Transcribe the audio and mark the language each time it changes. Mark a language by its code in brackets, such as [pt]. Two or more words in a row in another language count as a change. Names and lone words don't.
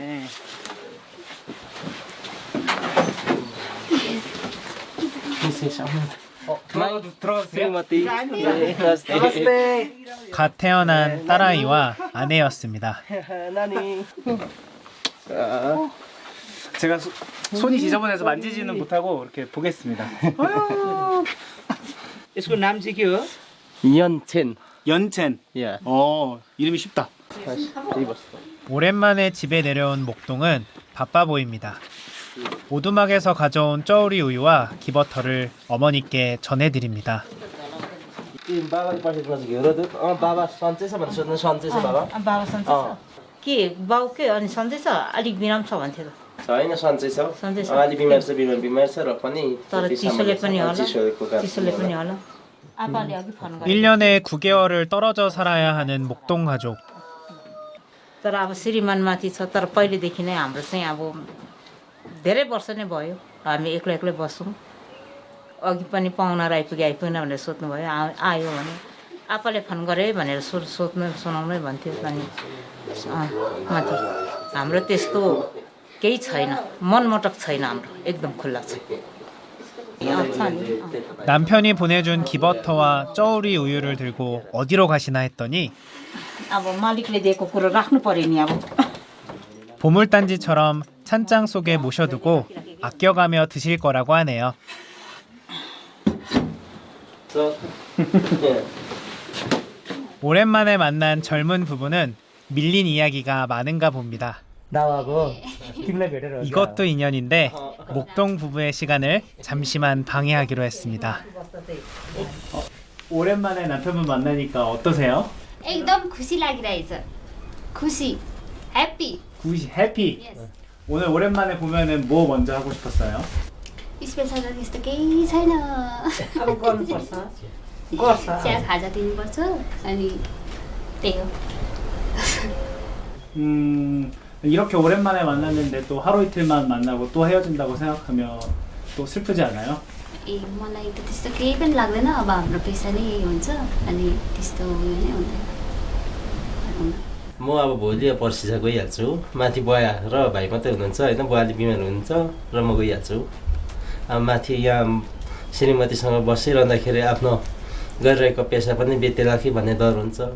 [ko] 갓 태어난 딸아이와 아내였습니다. 제가 손이 지저분해서 만지지는 못하고 이렇게 보겠습니다. [ne] यसको नाम चाहिँ के हो? [ko] 연첸. 연첸. 이름이 쉽다. 오랜만에 집에 내려온 목동은 바빠 보입니다. 오두막에서 가져온 쩌우리 우유와 기버터를 어머니께 전해드립니다. [ne] बाबाले पठाएको घिउरो दुध बाबा सन्चै छ भनेर सोध्नु सन्चै छ बाबा बाबा सन्चै छ के बाउ के अनि सन्चै छ अलिक बिराम छ भन्थ्यो छैन सन्चै छ अलि बिमार छ र पनि तर चिसोले पनि होला आपाले अघि फोन गरे [ko] 1년에 9개월을 떨어져 살아야 하는 목동 가족. [ne] तर अब श्रीमानमाथि छ तर पहिलेदेखि नै हाम्रो चाहिँ अब धेरै वर्ष नै भयो हामी एक्लै बस्छौँ अघि पनि पाहुना आइपुगेन भनेर सोध्नु भयो आयो भने आपाले फोन गरे भनेर सोध्नु सुनाउनै भन्थ्यो अनि माथि हाम्रो त्यस्तो केही छैन मनमोटक छैन हाम्रो एकदम खुल्ला छ. [ko] 남편이 보내준 기버터와 쩌우리 우유를 들고 어디로 가시나 했더니 [ne] अब मालिकले दिएको कुरो राख्नु पर्यो नि अब [ko] 보물단지처럼 찬장 속에 모셔두고 아껴가며 드실 거라고 하네요. 오랜만에 만난 젊은 부부는 밀린 이야기가 많은가 봅니다. 이것도 인연인데 목동 부부의 시간을 잠시만 방해하기로 했습니다. 오랜만에 남편분 만나니까 어떠세요? [ne] एकदम खुसी लागिरहेछ खुसी 해피 [ko] 해피. 오늘 오랜만에 보면은 뭐 먼저 하고 싶었어요? [ne] स्पेसल त त्यस्तो केही छैन अब गर्नुपर्छ चिया खाजा दिनुपर्छ अनि त्यही हो. [ko] 이렇게 오랜만에 만났는데 또 하루 이틀만 만나고 또 헤어진다고 생각하면 또 슬프지 않아요? [ne] ए मलाई त त्यस्तो केही पनि लाग्दैन अब हाम्रो पेसा नै यही हुन्छ अनि त्यस्तो उयो नै हुँदैन म अब भोलि या पर्सि चाहिँ गइहाल्छु माथि बुवा र भाइ मात्रै हुनुहुन्छ होइन बुवाले बिमार हुनुहुन्छ र म गइहाल्छु अब माथि यहाँ श्रीमतीसँग बसिरहँदाखेरि आफ्नो गरिरहेको पेसा पनि बेतेला कि भन्ने डर हुन्छ